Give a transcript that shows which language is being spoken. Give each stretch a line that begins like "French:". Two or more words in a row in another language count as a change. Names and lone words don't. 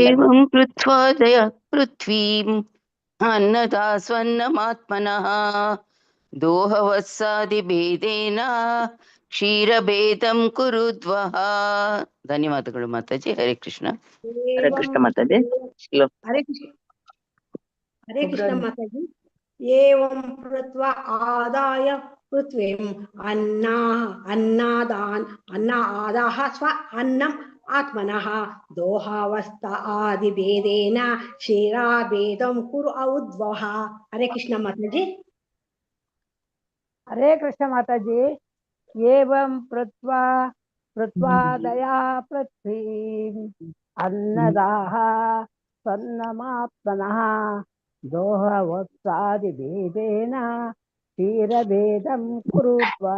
Sanskrit: ಏವಂ ಕೃತ್ವಾ ದಯ ಪೃಥ್ವೀಂ ಅನ್ನದಾ ಸ್ವನ್ನಮಾತ್ಮನಃ ದೋಹವತ್ಸಾದಿಭೇದೇನ ಕ್ಷೀರಭೇದಂ ಕುರುದ್ವಃ.
Kannada: ಧನ್ಯವಾದಗಳು ಮಾತಾಜಿ. ಹರೇ ಕೃಷ್ಣ. ಹರೇ ಕೃಷ್ಣ ಮಾತಾಜಿ. ಶ್ಲೋಕ. ಹರೇ ಕೃಷ್ಣ. ಹರೇ ಕೃಷ್ಣ ಮಾತಾಜಿ.
Sanskrit: ಏವಂ ಕೃತ್ವಾ ಆದಾಯ ಪೃಥ್ವೀಂ ಅನ್ನಾದಾಹ ಸ್ವ ಅನ್ನಂ ಆತ್ಮನಃ ದೋಹಾವಸ್ಥ ಆದಿಭೇದೇನ ಕ್ಷೀರಾಭೇದಂ ಕುರು ಔದ್ವಃ.
Kannada: ಹರೇ ಕೃಷ್ಣ ಮಾತಾಜಿ. ಹರೇ ಕೃಷ್ಣ ಮಾತಾಜಿ.
Sanskrit: ಏವಂ ಪೃಥ್ವಾದಯಾ ಪೃಥ್ವೀಂ ಅನ್ನದಾಹ ಸ್ವನ್ನಮಾತ್ಮನಃ ದೋಹವತ್ಸಾದಿಭೇದೇನ ಕ್ಷೀರಭೇದಂ ಕುರುದ್ವಃ.